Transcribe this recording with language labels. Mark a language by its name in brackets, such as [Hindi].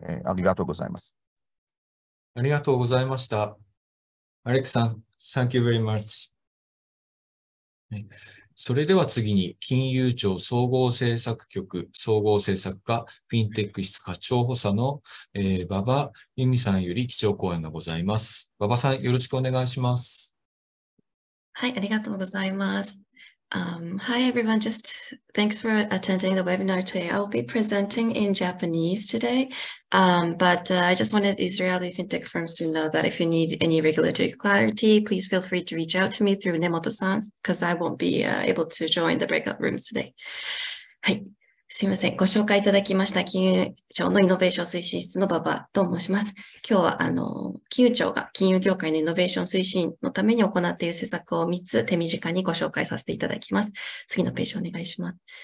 [Japanese] ありがとうございます。ありがとうございました。 [English] アレックさん、Thank you very much。 [Japanese] それでは次に、金融庁総合政策局総合政策課フィンテック室課長補佐の、馬場優実さんより基調講演がございます。馬場さん、よろしくお願いします。はい、ありがとうございます。 [English] Hi everyone, just thanks for attending the webinar today. I'll be presenting in Japanese today, but I just wanted Israeli fintech firms to know that if you need any regulatory clarity, please feel free to reach out to me through Nemoto-san because I won't be able to join the breakout rooms today. [Japanese] はい。すいません。ご紹介いただきました金融庁のイノベーション推進室の馬場と申します。今日は金融庁が金融業界のイノベーション推進のために行っている施策を3つ手短にご紹介させていただきます。次のページお願いします。